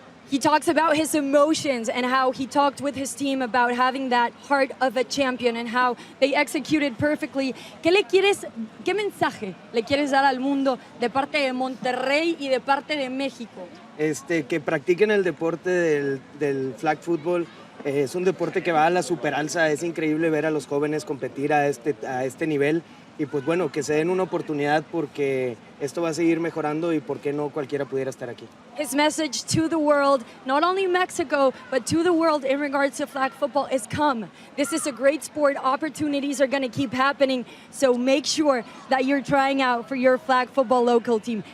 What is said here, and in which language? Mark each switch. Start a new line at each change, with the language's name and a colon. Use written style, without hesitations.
English: He talks about his emotions and how he talked with his team about having that heart of a champion and how they executed perfectly.
Spanish: ¿Qué mensaje le quieres dar al mundo de parte de Monterrey y de parte de México? Que practiquen el deporte del flag football. Es un deporte que va a la superalza. Es increíble ver a los jóvenes competir a este nivel. Y pues bueno, que se den una oportunidad porque esto va a seguir mejorando y por qué no cualquiera pudiera estar aquí.
English: His message to the world, not only Mexico, but to the world in regards to flag football is come. This is a great sport. Opportunities are going to keep happening. So make sure that you're trying out for your flag football local team.